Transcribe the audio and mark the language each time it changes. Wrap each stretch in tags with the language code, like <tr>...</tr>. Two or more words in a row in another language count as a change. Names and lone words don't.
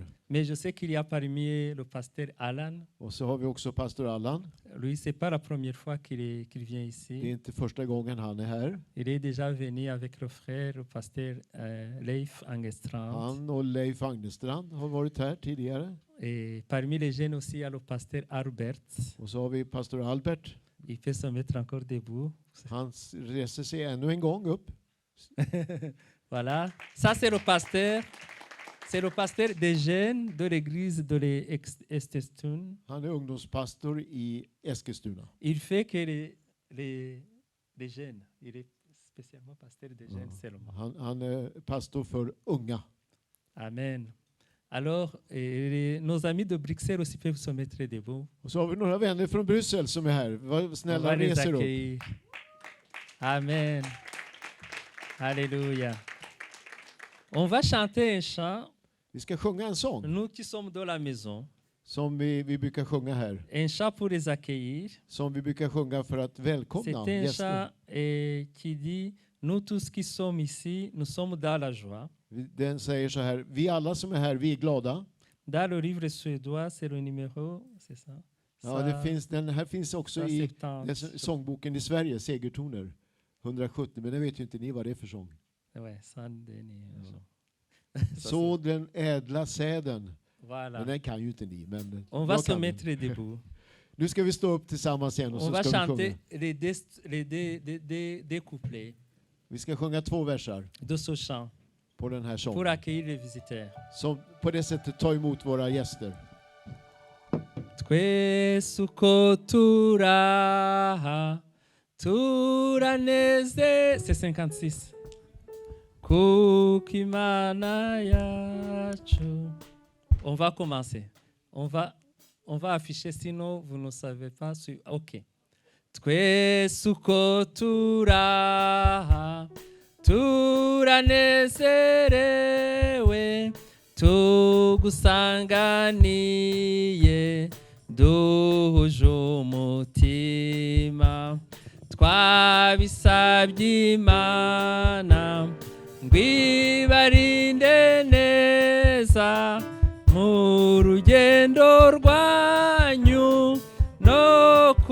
<fr>Mais je sais qu'il y a parmi eux le pasteur Alan.</fr> <sv>Och så har vi också pastor Allan.</sv> <fr>Lui, c'est pas la première fois qu'il vient</fr> <sv>Det är</sv> <fr>ici.</fr> <sv>inte första gången han är här.</sv> <fr>Il est déjà venu avec le frère, le pasteur Leif Angestrand.</fr> <sv>Han och Leif Agnestrand har varit här tidigare.</sv> <fr>Et parmi les jeunes aussi, il y a le pasteur Albert.</fr> <sv>Och så har vi pastor Albert.</sv> <fr>Il peut se mettre encore debout.</fr> <sv>Han reser sig ännu en gång upp.</sv> <fr>Voilà. Ça, c'est le pasteur. C'est le pasteur des jeunes de l'église de l'Estestun.</fr> <sv>Han är ungdomspastor i Eskilstuna.</sv> <fr>Il fait que les jeunes. Il est spécialement pasteur des jeunes seulement.</fr> <sv>Han är pastor för unga.</sv> <fr>Amen. Alors, nos amis de Bruxelles aussi peuvent se mettre debout.</fr> <sv>Och så har vi några vänner från Bryssel som är här. Var</sv> <fr>On va</fr> <sv>snälla,</sv> <fr>les</fr> <sv>reser upp.</sv> <fr>accueillir. Amen. Alléluia. On va chanter un chant,</fr> <sv>Vi ska sjunga en sång</sv> <fr>nous qui sommes dans la maison,</fr> <sv>som vi brukar sjunga här.</sv> <fr>un chant pour les accueillir.</fr> <sv>Som vi brukar sjunga för att välkomna</sv> <fr>C'est un</fr> <sv>gäster.</sv> <fr>chant qui dit, nous tous qui sommes ici, nous sommes dans la joie.</fr> <sv>Den säger så här: vi alla som är här, vi är glada.</sv> <fr>Dans le livre suédois, c'est le numéro, c'est ça?</fr> <sv>Ja, det finns, den här finns också i 170. sångboken i Sverige, Segertoner 170, men det vet ju inte ni vad det är för sång.</sv> <fr>Ouais, Saint-Denis.</fr> <sv>Så den ädla säden.</sv> <fr>Voilà.</fr> <sv>Men den kan ju inte ni. Men</sv> <fr>On va</fr> <sv>jag</sv> <fr>se</fr> <sv>kan den.</sv> <fr>mettre debout.</fr> <sv>Nu ska vi stå upp tillsammans igen och</sv> <fr>On</fr> <sv>så</sv> <fr>va</fr> <sv>ska vi</sv> <fr>chanter</fr> <sv>sjunga.</sv> <fr>des couplets</fr> <sv>Vi ska sjunga 2 versar</sv> <fr>de ce chant</fr> <sv>på den här</sv> <fr>pour</fr> <sv>sången.</sv> <fr>accueillir les visiteurs.</fr> <sv>Som på det sättet tar emot våra gäster.</sv> <rw>Twese uko turaha turaneze,</rw> <fr>c'est 56.</fr> <rw>Kuko Imana yacu.</rw> <fr>On va commencer. On va afficher, sinon vous ne savez pas. Ok.</fr> <rw>Twese uko turaha turanezerewe tugusanganiye duhuje umutima twabisabye Imana ngwibarinde neza mu rugendo rwanyu no</rw>